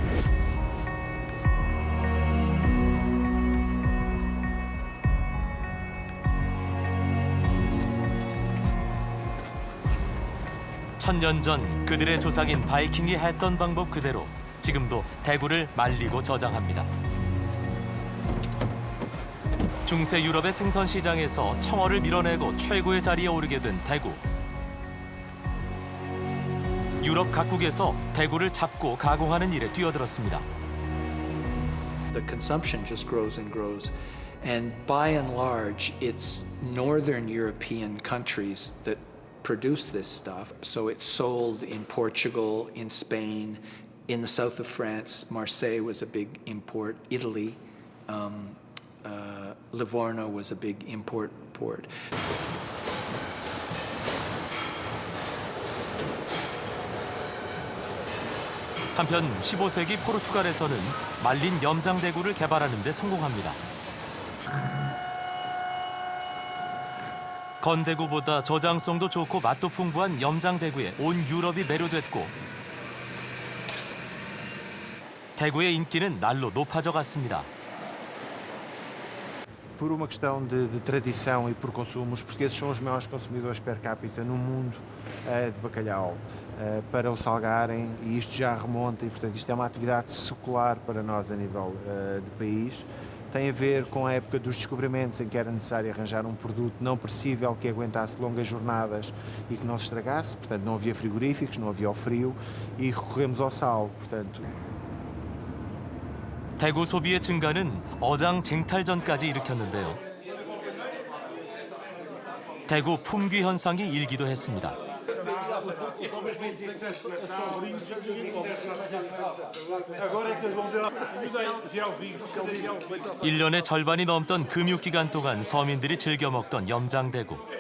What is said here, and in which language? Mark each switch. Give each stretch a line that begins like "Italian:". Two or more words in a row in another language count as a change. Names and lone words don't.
Korean: 천년 전 그들의 조상인 바이킹이 했던 방법 그대로 지금도 대구를 말리고 저장합니다. 중세 유럽의 생선 시장에서 청어를 밀어내고 최고의 자리에 오르게 된 대구. 유럽 각국에서 대구를 잡고 가공하는 일에 뛰어들었습니다.
English: The consumption just grows and grows. And by and large, it's Northern European countries that produce this stuff. So it's sold in Portugal, in Spain, in the south of France. Marseille was a big import. Italy, Livorno was a big import port.
Korean: 한편 15세기 포르투갈에서는 말린 염장대구를 개발하는 데 성공합니다. 건대구보다 저장성도 좋고 맛도 풍부한 염장대구에 온 유럽이 매료됐고 대구의 인기는 날로 높아져 갔습니다.
Portuguese: Por uma questão de tradição e por consumo, os portugueses são os maiores consumidores
Latin: per capita
Portuguese: no mundo de bacalhau. Para o salgarem, e isto já remonta, e portanto isto é uma atividade secular para nós a nível de país. Tem a ver com a época dos descobrimentos, em que era necessário arranjar um produto não perecível que aguentasse longas jornadas e que não se estragasse. Portanto, não havia frigoríficos, não havia o frio e recorremos ao sal. Portanto,
Korean: 대구 소비의 증가는 어장 쟁탈전까지 일으켰는데요. 대구 품귀 현상이 일기도 했습니다. 1년의 절반이 넘던 금육기간 동안 서민들이 즐겨 먹던 염장대구.